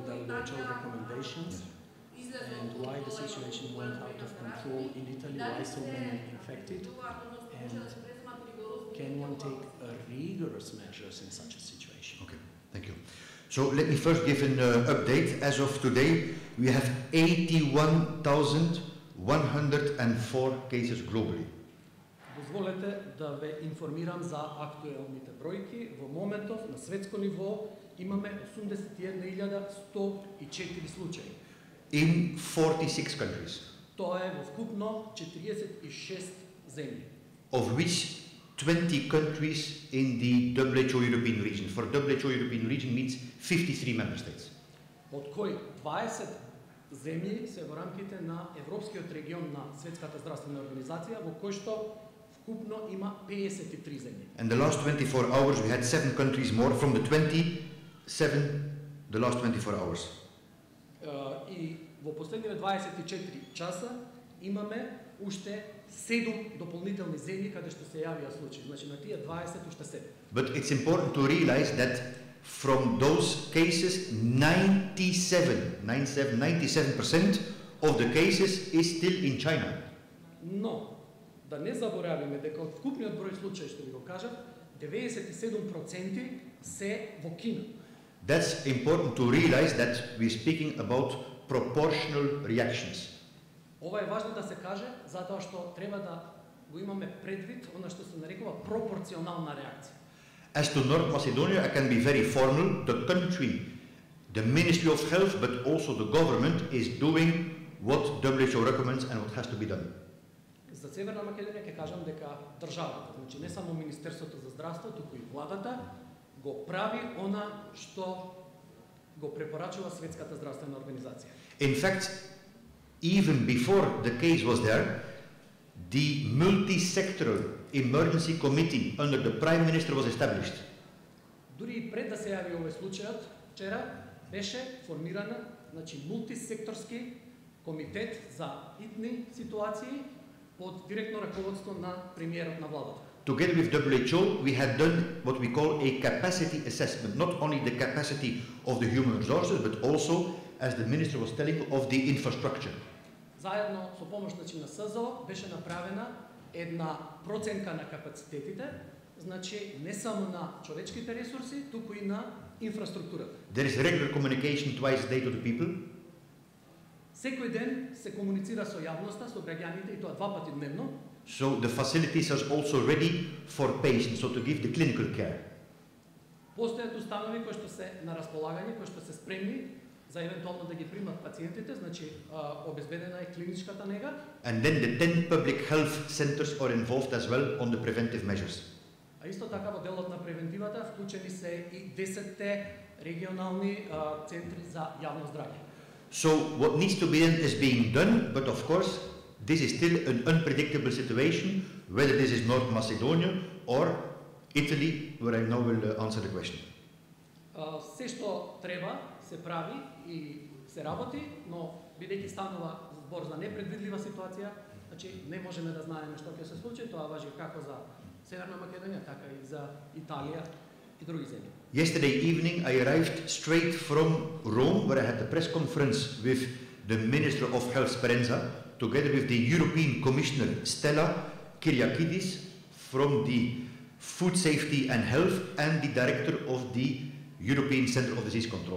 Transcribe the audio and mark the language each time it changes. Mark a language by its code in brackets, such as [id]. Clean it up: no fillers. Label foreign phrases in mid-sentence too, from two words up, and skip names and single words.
[en] the WHO recommendations and why the situation went out of control in Italy, why so many infected, and can one take rigorous measures in such a situation? Okay, thank you. So let me first give an update. As of today, we have 81,104 cases globally. [mk] Дозволете да ве информирам за актуелните бројки. Во моментов на светско ниво имаме 81,104 случаи. [en] In 46 countries. [mk] Тоа е во вкупно 46 земји. [en] Of which 20 countries in the WHO European region. For WHO European region means 53 member states. [mk] Од кои 20 земји се во рамките на Европскиот регион на Светската здравствена организација, во кој што вкупно има 53 земји. [en] And the last 24 hours we had 7 countries more from the 27 the last 24 hours. [mk] И во последниве 24 часа имаме уште 7 дополнителни земји каде што се јавија случаи. Значи на тие 20 уште 7. [en] But it's important to realize that from those cases 97% of the cases is still in China. [mk] Но да не заборавиме дека од вкупниот број случаи што ви го кажав, 97% се во Кина. [en] That's important to realize that we're speaking about proportional reactions. [mk] Ова е важно да се каже затоа што треба да го имаме предвид она што се нарекува пропорционална реакција. [en] As to North Macedonia, I can be very formal. The country, the Ministry of Health, but also the government is doing what WHO recommends and what has to be done. [mk] За Северна Македонија ќе кажам дека државата, значи не само Министерството за здравство, туку и владата го прави она што го препорачува Светската здравствена организација. [en] In fact, even before the case was there, the multi-sectoral emergency committee under the Prime Minister was established. [mk] Дури и пред да се јави овој случајот, вчера беше формирана, значи мултисекторски комитет за итни ситуации под директно раководство на премиерот на владата. [en] Together with WHO, we had done what we call a capacity assessment, not only the capacity of the human resources, but also, as the minister was telling, of the infrastructure. [mk] Заедно со помош на СЗО беше направена една проценка на капацитетите, значи не само на човечките ресурси, туку и на инфраструктурата. [en] There is regular communication twice a day to the people. [mk] Секој ден се комуницира со јавноста, со граѓаните, и тоа 2 пати дневно. [en] So the facilities are also ready for patients, so to give the clinical care. [mk] Постојат установи кои што се на располагање, кои што се спремни за евентуално да ги примат пациентите, значи обезбедена е клиничката нега. [en] And then the 10 public health centers are involved as well on the preventive measures. [mk] А исто така во делот на превентивата вклучени се и 10 регионални центри за јавно здравје. [en] So what needs to be done is being done, but of course this is still an unpredictable situation, whether this is North Macedonia or Italy, where I now will answer the question. [mk] Се што треба се прави и се работи, но бидејќи станува збор за непредвидлива ситуација, значи не можеме да знаеме што ќе се случи, тоа важи како за Северна Македонија, така и за Италија и други земји. [en] Yesterday evening I arrived straight from Rome, where I had a press conference with the Minister of Health Speranza, together with the European Commissioner Stella Kyriakidis from the Food Safety and Health and the Director of the European Centre of Disease Control.